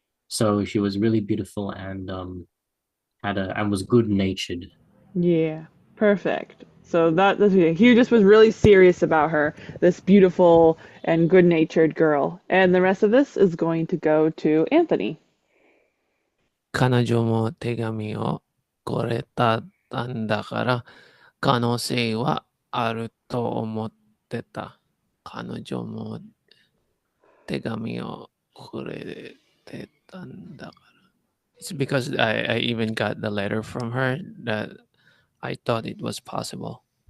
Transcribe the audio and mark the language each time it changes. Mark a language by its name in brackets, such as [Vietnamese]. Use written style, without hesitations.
[English] So she was really beautiful and, and was good natured. Yeah, perfect. So that's he just was really serious about her, this beautiful and good-natured girl. And the rest of this is going to go to Anthony. [Japanese] 彼女も手紙をくれたんだから可能性はあると思ってた。彼女も手紙をくれてたんだから。 [English] It's because I even got the letter from her that I thought it was possible.